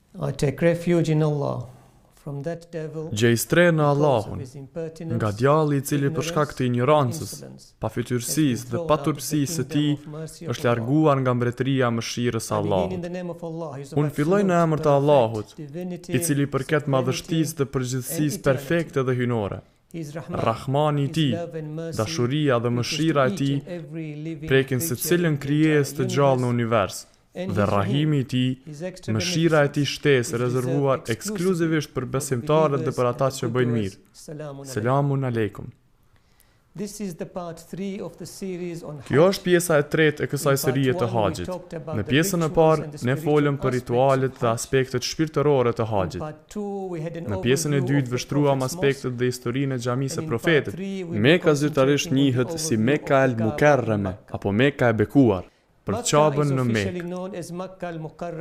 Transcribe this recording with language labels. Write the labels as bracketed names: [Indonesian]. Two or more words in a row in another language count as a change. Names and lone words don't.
[English] I take refuge in Allah from that devil [Albanian] Gjej stre në [English] because of [Albanian] Allahun, [English] his impertinence, [Albanian] nga djalli I cili për shkak të ignorancës, [English] insolence, [Albanian] pafytyrësisë dhe paturpsisë së tij është larguar nga mbretëria e mëshirës së [English] I begin in [Albanian] Allahut. [English] the name of Allah, who is [Albanian] Unë [English] of [Albanian] filloj në [English] absolute, [Albanian] emër të Allahut, [English] perfect divinity, [Albanian] I cili përket [English] supremacy, [Albanian] madhështisë dhe përgjithësisë [English] and [Albanian] perfekte dhe hynore. [English] His Rahman, [Albanian] Rahmani I [English] his [Albanian] tij, [English] love and mercy, [Albanian] dashuria dhe [English] reaches [Albanian] mëshira [English] to [Albanian] e tij [English] each and every living [Albanian] prekin se [English] creature [Albanian] cilën [English] in the [Albanian] krijesë të [English] entire [Albanian] gjallë në [English] universe, [Albanian] univers, [English] and [Albanian] dhe [English] his [Albanian] rahimi I tij, [English] his extra [Albanian] mëshira e tij [English] beneficence [Albanian] shtesë [English] is [Albanian] rezervuar [English] reserved [Albanian] ekskluzivisht për [English] for the [Albanian] besimtarët dhe për [English] believers [Albanian] ata [English] and the [Albanian] që [English] good [Albanian] bëjnë [English] doers. [Albanian] mirë. [Arabic] سلام عليكم. سلام عليكم. [English] This is the part 3 of the series on [Albanian] Kjo [English] Hajj. [Albanian] është pjesa e tretë e kësaj serie të Haxhit. Në pjesën e parë, ne folëm për ritualet dhe aspektet shpirtërore të Haxhit. Në pjesën e dytë vështruam aspektet dhe historinë e xhamisë së profetit. Meka zyrtarisht njihet si Meka el Mukarrame apo Meka e bekuar, për Qabën në Mekë.